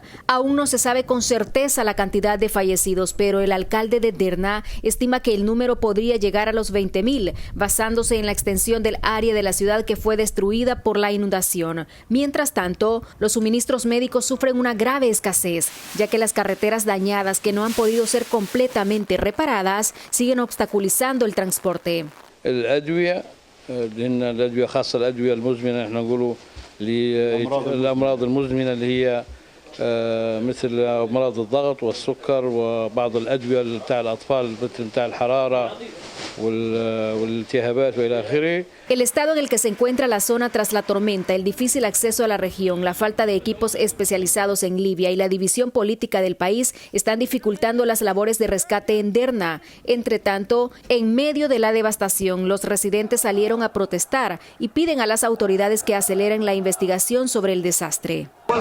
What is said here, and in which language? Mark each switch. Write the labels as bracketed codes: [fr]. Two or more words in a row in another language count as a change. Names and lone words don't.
[es] Aún no se sabe con certeza la cantidad de fallecidos, pero el alcalde de Derna estima que el número podría llegar a los 20,000, basándose en la extensión del área de la ciudad que fue destruida por la inundación. Mientras tanto, los suministros médicos sufren una grave escasez, ya que las carreteras dañadas que no han podido ser completamente reparadas siguen obstaculizando el transporte. [ar] الأدوية لأن الأدوية خاصة الأدوية المزمنة احنا نقولوا للأمراض المزمنة اللي هي مثل أمراض الضغط والسكر وبعض الأدوية بتاع الأطفال مثل بتاع الحرارة والالتهابات وإلى آخره. [es] El estado en el que se encuentra la zona tras la tormenta, el difícil acceso a la región, la falta de equipos especializados en Libia y la división política del país están dificultando las labores de rescate en Derna. Entre tanto, en medio de la devastación, los residentes salieron a protestar y piden a las autoridades que aceleren la investigación sobre el desastre.